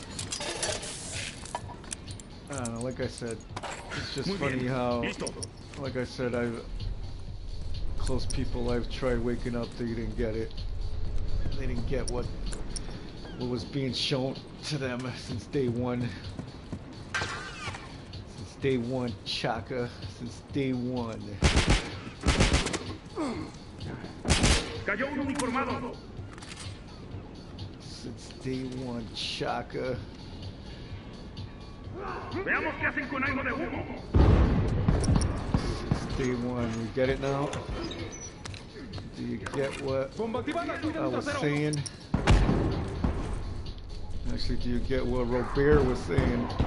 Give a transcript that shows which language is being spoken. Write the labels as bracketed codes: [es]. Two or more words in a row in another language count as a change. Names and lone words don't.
[en] I don't know, like I said, it's just funny how, like I said, close people I've tried waking up, they didn't get it. They didn't get what was being shown to them since day one. Since day one, Chaka. Since day one. [es] Cayó un uniformado. [en] Since day one, Chaka. [es] Veamos qué hacen con algo de humo. [en] Since day one, we get it now? Do you get what I was saying? Actually, do you get what Robert was saying?